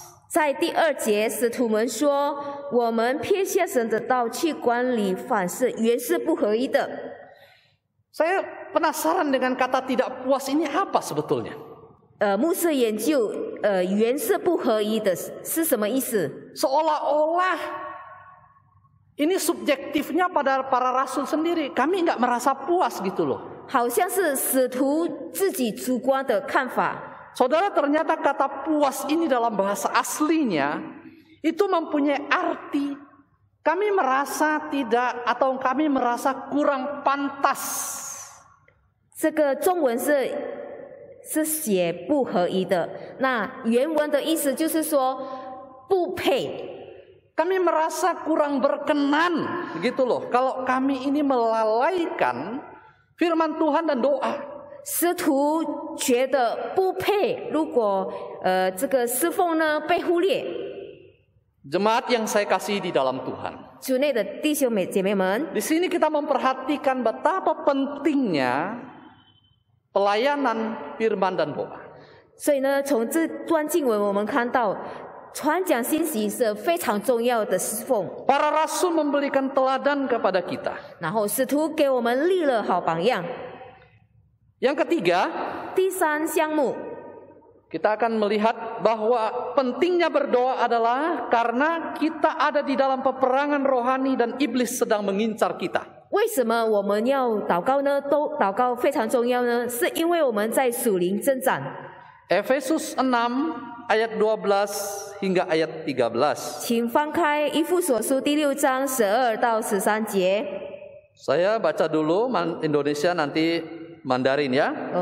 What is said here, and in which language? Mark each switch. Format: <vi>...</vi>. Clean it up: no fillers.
<zh>在第2节，使徒们说：“我们撇下神的道去管理凡事，原是不合一的。”</zh> <id>Saya penasaran dengan kata tidak puas ini apa sebetulnya?</id> <zh>牧师研究，原是不合一的是什么意思？</zh> <id>Seolah-olah ini subjektifnya pada para rasul sendiri. Kami nggak merasa puas gitu loh.</id> <zh>好像是使徒自己主观的看法。</zh> <id>Saudara, ternyata kata puas ini dalam bahasa aslinya itu mempunyai arti kami merasa tidak atau kami merasa kurang pantas.</id> <zh>这个中文是写不合一的，那原文的意思就是说不配。</zh> <id>Kami merasa kurang berkenan gitu loh. Kalau kami ini melalaikan firman Tuhan dan doa.</id> <zh>师徒觉得不配，如果这个侍奉呢被忽略。</zh> <id>Jemaat yang saya kasih di dalam Tuhan.</id> <zh>主内的弟兄姐妹们，</zh> <id>Di sini kita memperhatikan betapa pentingnya pelayanan firman dan doa.</id> <zh>所以呢，从这段经文我们看到，传讲信息是非常重要的侍奉。</zh> <id>Para rasul memberikan teladan kepada kita.</id> <zh>然后使徒给我们立了好榜样。</zh> <id>Yang ketiga,</id> <zh>第3项目，</zh> <id>kita akan melihat bahwa pentingnya berdoa adalah karena kita ada di dalam peperangan rohani dan iblis sedang mengincar kita.</id> <zh>为什么我们要祷告呢？祷告非常重要呢，是因为我们在属灵征战。</zh> <id>Efesus 6 ayat 12 hingga ayat 13.</id> <zh>请翻开以弗所书第6章12到13节。</zh> <id>Saya baca dulu Indonesia, nanti Mandarin ya.</id>